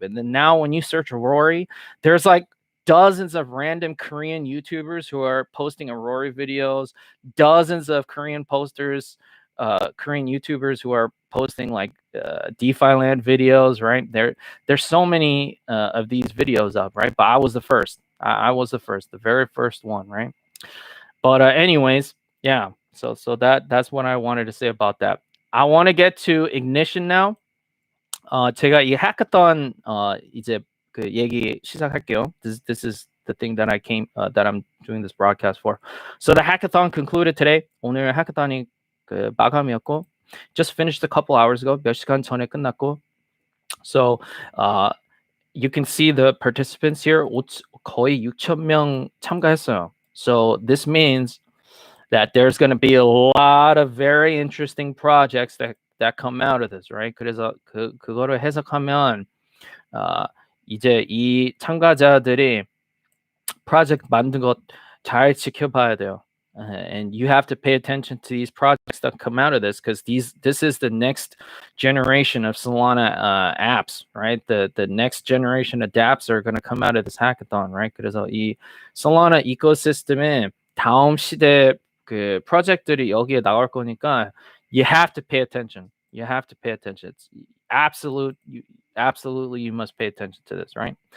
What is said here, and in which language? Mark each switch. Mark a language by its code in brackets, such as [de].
[en] And then now when you search Aurora, there's like dozens of random Korean YouTubers who are posting Aurora videos, dozens of Korean posters, Korean YouTubers who are posting like DeFi Land videos, right? There's so many of these videos up, right? But I was the first. I was the first, the very first one, right? But anyways, yeah. So that's what I wanted to say about that. I want to get to ignition now. [ko] 제가 이 hackathon 이제 그 얘기 시작할게요. [en] This is the thing that that I'm doing this broadcast for. So the hackathon concluded today. [ko] 오늘 hackathon이 그 마감이었고, [en] just finished a couple hours ago. [ko] 몇 시간 전에 끝났고. [en] So you can see the participants here. [ko] 거의 6,000명 참가했어요. [en] So this means that there's going to be a lot of very interesting projects that come out of this, right? [ko] 그래서 그거를 해석하면 이제 이 참가자들이 프로젝트 만든 것 잘 지켜봐야 돼요. [en] And you have to pay attention to these projects that come out of this because this is the next generation of Solana apps, right? The next generation of dApps are going to come out of this hackathon, right? [ko] 그래서 이 Solana ecosystem의 다음 시대 그 프로젝트들이 여기에 나올 거니까 [en] you have to pay attention. You have to pay attention. It's absolutely you must pay attention to this, right?